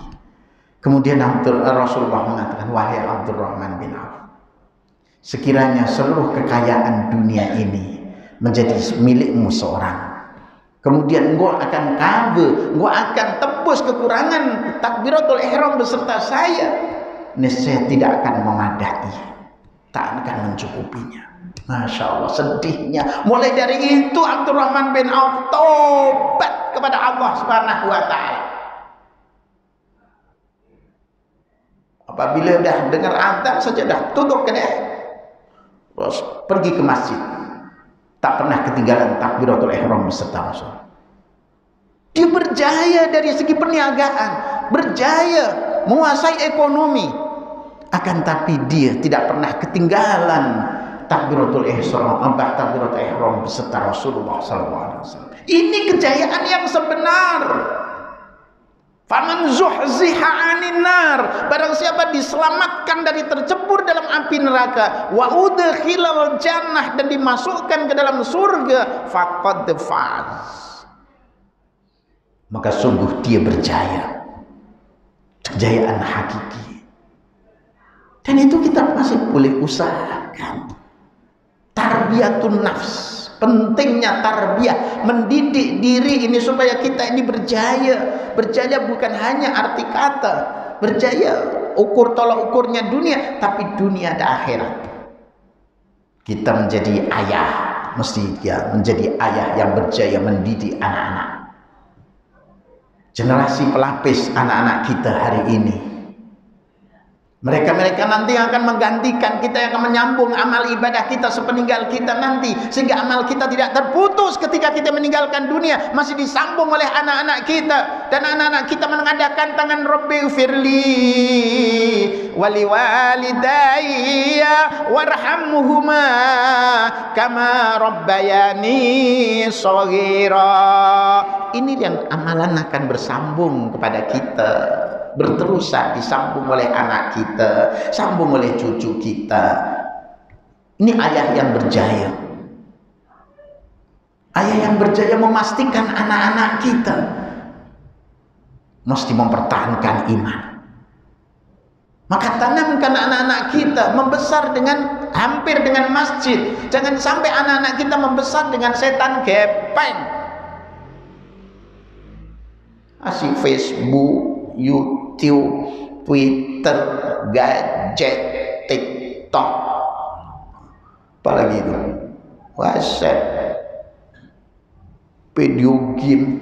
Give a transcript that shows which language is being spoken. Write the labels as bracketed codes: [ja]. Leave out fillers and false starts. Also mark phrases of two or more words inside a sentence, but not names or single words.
[ms] Kemudian Rasulullah mengatakan, wahai Abdurrahman bin Auf, sekiranya seluruh kekayaan dunia ini menjadi milikmu seorang, kemudian engkau akan cover, engkau akan tebus kekurangan takbiratul ihram beserta saya, niscaya tidak akan memadai, tak akan mencukupinya. [ar] ما شاء الله, [ms] sedihnya. Mulai dari itu Abdurrahman bin Auf tobat kepada Allah [ar] سبحانه وتعالى. [ms] Apabila dah dengar azan saja dah tutup kedai, terus pergi ke masjid, tak pernah ketinggalan takbiratul ihram beserta Rasul. Dia berjaya dari segi perniagaan, berjaya menguasai ekonomi, akan tapi dia tidak pernah ketinggalan takbiratul ihram beserta Rasulullah SAW. Ini kejayaan yang sebenar. [ar] فمن زحزح عن النار, [ms] barang siapa diselamatkan dari tercebur dalam api neraka, [ar] وأدخل الجنة, [ms] dan dimasukkan ke dalam surga, [ar] فقد فاز, [ms] maka sungguh dia berjaya, kejayaan hakiki. Dan itu kita masih boleh usahakan. [ar] تربية النفس, [ms] Pentingnya tarbiyah, mendidik diri ini supaya kita ini berjaya. Berjaya bukan hanya arti kata, berjaya ukur tolak ukurnya dunia, tapi dunia dan akhirat. Kita menjadi ayah, mesti dia menjadi ayah yang berjaya mendidik anak-anak. Generasi pelapis anak-anak kita hari ini. Mereka nanti yang akan menggantikan kita, yang akan menyambung amal ibadah kita sepeninggal kita nanti, sehingga amal kita tidak terputus ketika kita meninggalkan dunia, masih disambung oleh anak-anak kita. Dan anak-anak kita mengadakan tangan [ar] رب اغفر لي ولوالدي وارحمهما كما ربياني صغيرا. [ms] Ini yang amalan akan bersambung kepada kita, berterusan, disambung oleh anak kita, sambung oleh cucu kita. Ini ayah yang berjaya. Ayah yang berjaya memastikan anak-anak kita mesti mempertahankan iman. Maka tanamkan anak-anak kita membesar dengan hampir dengan masjid. Jangan sampai anak-anak kita membesar dengan setan gepeng. Asik Facebook, YouTube, Twitter, gadget, TikTok, apalagi itu, WhatsApp, video game.